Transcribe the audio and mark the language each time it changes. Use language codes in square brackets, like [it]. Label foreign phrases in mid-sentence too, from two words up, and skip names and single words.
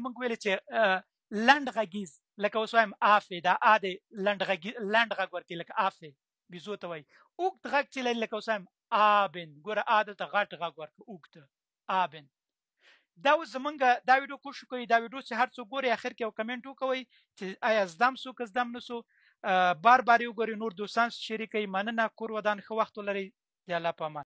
[ps] موږ ویلې چې لنډ غږیز، لکه اوس وایم افې، دا ا د لنډ غږ ورکوي، لکه افې بیزو ته وایي. اوږد غږ چې لري، لکه اوس وایم آبن. ګوره ا دلته غټ غږ ورکوي، اوږد آبن. دا اوس زمونږ دا ویډیو کوشش کوي، دا ویډیو چې هر څوک ګوري اخر کې یو کمنټ وکوئ چې آیا زدم سو که زدم نه سو. بار بار یې وګورئ، نور دوستان شریک کړئ. مننه. کور ودان ښه وخت ولرئ. د الله په امان.